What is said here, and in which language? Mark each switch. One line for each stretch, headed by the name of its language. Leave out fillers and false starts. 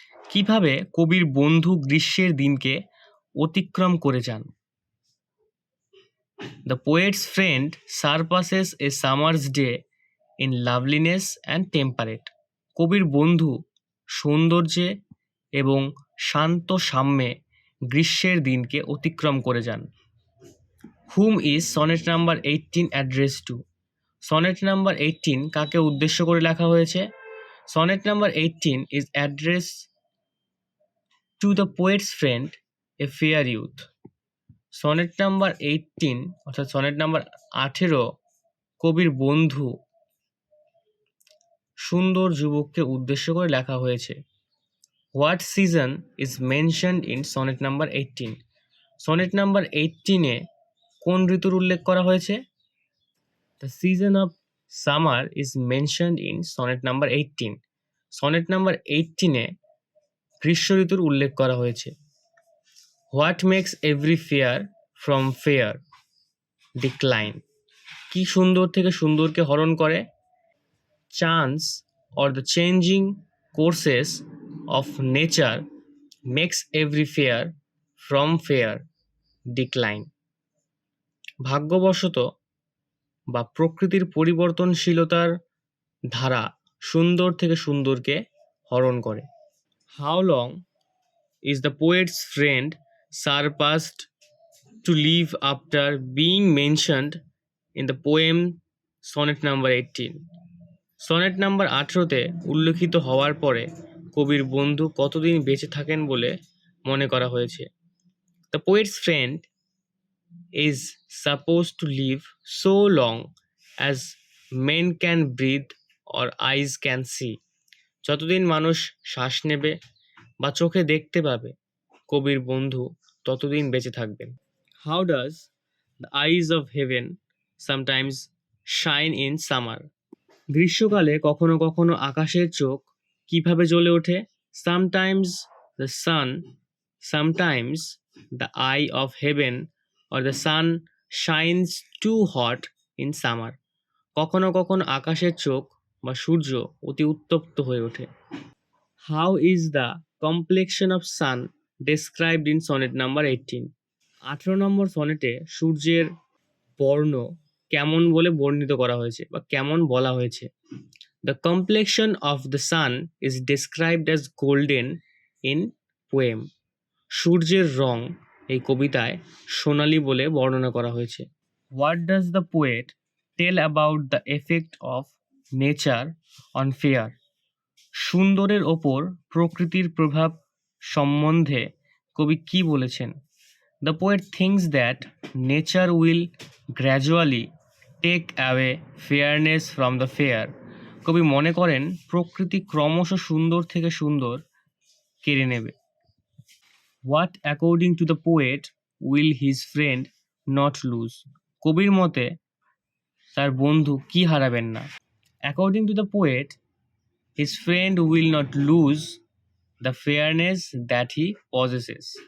Bangla: কিভাবে কবির বন্ধু গ্রীষ্মের দিনকে অতিক্রম করে যান?
English: The poet's friend surpasses a summer's day in loveliness and temperate.
Bangla: কবির বন্ধু সৌন্দর্যে এবং শান্ত সাম্যে গ্রীষ্মের দিনকে অতিক্রম করে যান।
English: Whom is sonnet number 18 addressed to?
Bangla: Sonnet number 18 কাকে উদ্দেশ্য করে লেখা হয়েছে?
English: Sonnet number 18 is addressed to the poet's friend, a fair youth.
Bangla: Sonnet number 18 অর্থাৎ সনেট নাম্বার 18 কবির বন্ধু সুন্দর যুবককে উদ্দেশ্য করে লেখা হয়েছে।
English: What season is mentioned in sonnet number 18?
Bangla: Sonnet number 18-এ কোন ঋতুর উল্লেখ করা হয়েছে?
English: The season of summer is mentioned in sonnet number 18.
Bangla: Sonnet number 18-এ গ্রীষ্ম ঋতুর উল্লেখ করা হয়েছে।
English: What makes every fair from fair decline?
Bangla: কি সুন্দর থেকে সুন্দরকে হরণ করে?
English: Chance or the changing courses of nature makes every fair from fair decline.
Bangla: ভাগ্যবশত বা প্রকৃতির পরিবর্তনশীলতার ধারা সুন্দর থেকে সুন্দরকে হরণ করে।
English: How long is the poet's friend surpassed to live after being mentioned in the poem sonnet number 18?
Bangla: Sonnet number 18-তে উল্লেখিত হওয়ার পরে কবির বন্ধু কতদিন বেঁচে থাকেন বলে মনে করা হয়েছে?
English: The poet's friend is supposed to live so long as men can breathe or eyes can see.
Bangla: যতদিন মানুষ শ্বাস নেবে বা চোখে দেখতে পাবে কবির বন্ধু ততদিন বেঁচে থাকবেন।
English: How does the eyes of heaven sometimes shine in summer?
Bangla: গ্রীষ্মকালে কখনো কখনো আকাশের চোখ কিভাবে জ্বলে ওঠে?
English: Sometimes the sun, sometimes the eye of heaven or the sun shines too hot in summer.
Bangla: কখনো কখনো আকাশের চোখ বা সূর্য অতি উত্তপ্ত হয়ে ওঠে।
English: How is the complexion of sun described in sonnet number 18?
Bangla: 18 নম্বর সনেটে সূর্যের বর্ণ কেমন বলে বর্ণিত করা হয়েছে বা কেমন বলা হয়েছে?
English: The complexion of the sun is described as golden in poem.
Bangla: সূর্যের রং এই কবিতায় সোনালী বলে বর্ণনা করা হয়েছে।
English: What does the poet tell about the effect of nature on fair?
Bangla: সুন্দরের ওপর প্রকৃতির প্রভাব সম্বন্ধে কবি কি বলেছেন?
English: The poet thinks that nature will gradually take away fairness from the fair.
Bangla: কবি মনে করেন প্রকৃতি ক্রমশ সুন্দর থেকে সুন্দর কেড়ে নেবে।
English: What according to the poet will his friend not lose?
Bangla: কবির মতে তার বন্ধু কি হারাবেন না?
English: According to the poet, his friend will not lose the fairness that he possesses.